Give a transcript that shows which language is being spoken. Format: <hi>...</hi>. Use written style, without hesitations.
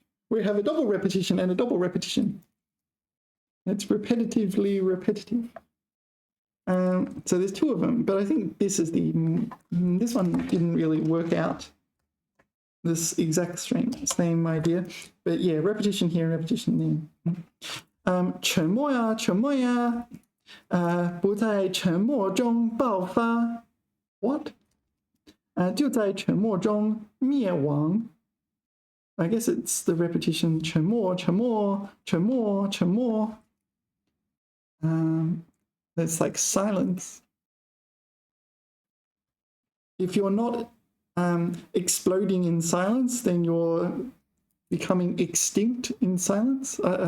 <en>We have a double repetition and a double repetition. It's repetitively repetitive. So there's two of them, but I think this one didn't really work out this exact same idea. But yeah, repetition here, repetition there.</en> <zh>沉默呀，沉默呀，不在沉默中爆发。</zh> <en>What?</en> <zh>就在沉默中灭亡。</zh> <en>I guess it's the repetition</en> <zh>沉默沉默沉默沉默</zh> <en>It's like silence. If you're not exploding in silence, then you're becoming extinct in silence.</en>